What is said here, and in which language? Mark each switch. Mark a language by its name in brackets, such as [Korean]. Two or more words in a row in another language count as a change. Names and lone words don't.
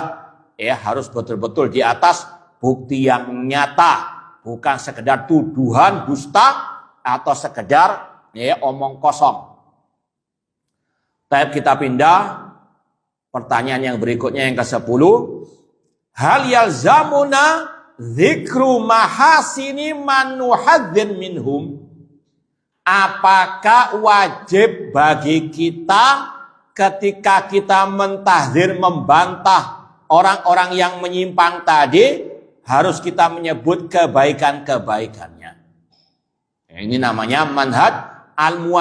[Indonesian] Ya, harus betul-betul di atas bukti yang nyata. Bukan sekedar tuduhan, dusta, atau sekedar ya, omong kosong. Tapi kita pindah. Pertanyaan yang berikutnya yang ke-10. [Arabic] هل يلزمنا ذكر محاسن من نحذر منهم. [Indonesian] Apakah wajib bagi kita ketika kita mentahdzir, membantah orang-orang yang menyimpang tadi, harus kita menyebut kebaikan-kebaikannya. Ini namanya [Arabic] منهج الموازنة.